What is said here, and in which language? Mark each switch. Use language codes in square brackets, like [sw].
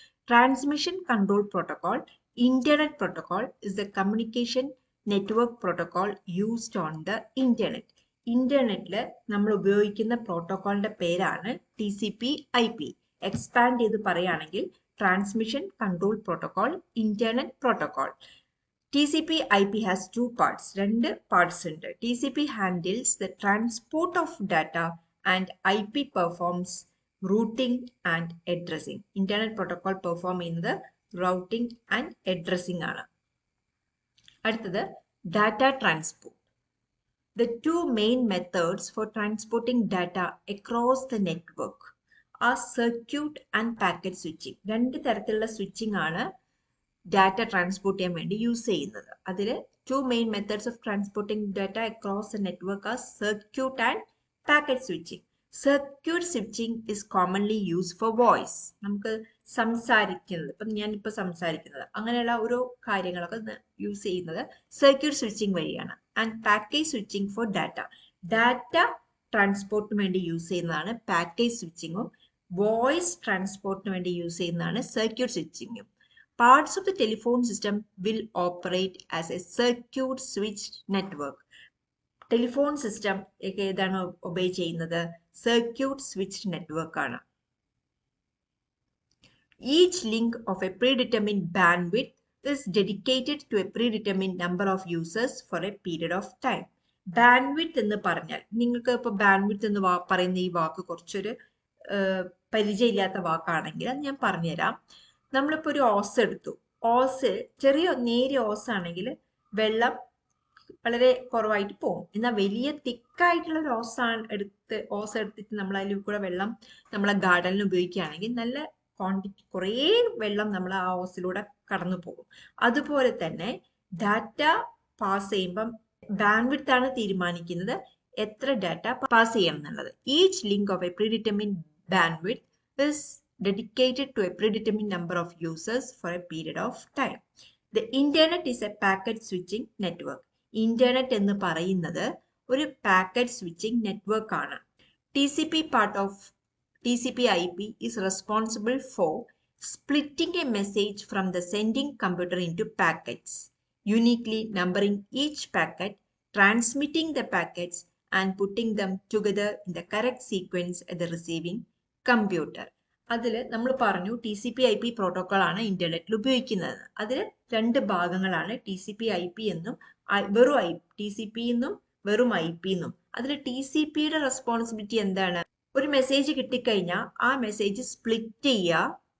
[en] Transmission control protocol. Internet protocol is the communication network protocol used on the internet. [ml] ഇന്റർനെറ്റിൽ നമ്മൾ ഉപയോഗിക്കുന്ന പ്രോട്ടോകോളിന്റെ പേരാണ് TCP/IP. Expand ചെയ്ത് പറയുകയാണെങ്കിൽ transmission control protocol, internet protocol. [en] TCP/IP has two parts. [ml] രണ്ട് parts ഉണ്ട്. [en] TCP handles the transport of data and IP performs routing and addressing. Internet protocol perform ചെയ്യുന്നത് routing and addressing ആണ്. [ml] അടുത്തത് [en] data transport. The two main methods for transporting data across the network are circuit and packet switching. [ml] രണ്ട് തരത്തിലുള്ള switching ആണ് data transport ചെയ്യാൻ വേണ്ടി use ചെയ്യുന്നത്. അതിൽ [en] Two main methods of transporting data across the network are circuit and packet switching. Circuit switching is commonly use for voice. [ml] നമുക്ക് സംസാരിക്കുന്നത്, ഇപ്പം ഞാനിപ്പോൾ സംസാരിക്കുന്നത്, അങ്ങനെയുള്ള ഓരോ കാര്യങ്ങളൊക്കെ യൂസ് ചെയ്യുന്നത് സർക്യൂട്ട് സ്വിച്ചിങ് വഴിയാണ്. [en] And package switching for data. [ml] Data ട്രാൻസ്പോർട്ടിന് വേണ്ടി യൂസ് ചെയ്യുന്നതാണ് പാക്കേജ് സ്വിച്ചിങ്ങും. വോയിസ് ട്രാൻസ്പോർട്ടിന് വേണ്ടി യൂസ് ചെയ്യുന്നതാണ് circuit സ്വിച്ചിങ്ങും. [en] Parts of the telephone system will operate as a circuit switched network. [ml] Telephone system ഒക്കെ ഏതാണ് ഒബേ ചെയ്യുന്നത്? സർക്യൂട്ട് സ്വിച്ച്ഡ് നെറ്റ്വർക്ക് ആണ്. [en] Each link of a predetermined bandwidth is dedicated to a predetermined number of users for a period of time. [ml] Bandwidth എന്ന് പറഞ്ഞാൽ, നിങ്ങൾക്ക് ഇപ്പോൾ bandwidth എന്ന് പറയുന്ന ഈ വാക്ക് കുറച്ചൊരു പരിചയമില്ലാത്ത വാക്കാണെങ്കിൽ അത് ഞാൻ പറഞ്ഞുതരാം. നമ്മളിപ്പോൾ ഒരു ഓസ് എടുത്തു. ഓസ് ചെറിയ നേരിയ ഓസ് ആണെങ്കിൽ വെള്ളം വളരെ കുറവായിട്ട് പോകും. എന്നാൽ വലിയ തിക്കായിട്ടുള്ള ഒരു ഓസ് എടുത്തിട്ട് നമ്മൾ അതിൽ കൂടെ വെള്ളം നമ്മളെ ഗാർഡനിൽ ഉപയോഗിക്കുകയാണെങ്കിൽ നല്ല ക്വാണ്ടിറ്റി കുറേ വെള്ളം നമ്മൾ ആ ഓസിലൂടെ കടന്നു പോകും. അതുപോലെ തന്നെ ഡാറ്റ പാസ് ചെയ്യുമ്പം ബാൻഡ്വിഡ്ത്ത് ആണ് തീരുമാനിക്കുന്നത് എത്ര ഡാറ്റ പാസ് ചെയ്യണം എന്നുള്ളത്. [en] Each link of a predetermined bandwidth is dedicated to a predetermined number of users for a period of time. The internet is a packet switching network. [ml] Internet എന്ന് പറയുന്നത് ഒരു packet switching network ആണ്. [en] TCP part of TCP/IP is responsible for splitting a message from the sending computer into packets, uniquely numbering each packet, transmitting the packets and putting them together in the correct sequence at the receiving computer. [ml] അതിൽ നമ്മൾ പറഞ്ഞു TCP/IP protocol ആണ് ഇന്റർനെറ്റിൽ ഉപയോഗിക്കുന്നത്. അതിൽ രണ്ട് ഭാഗങ്ങളാണ്, TCP/IP എന്നും വെറും TCP എന്നും വെറും IP എന്നും. അതിൽ TCPയുടെ റെസ്പോൺസിബിലിറ്റി എന്താണ്? ഒരു മെസ്സേജ് കിട്ടിക്കഴിഞ്ഞാൽ ആ മെസ്സേജ് സ്പ്ലിറ്റ് ചെയ്യുക.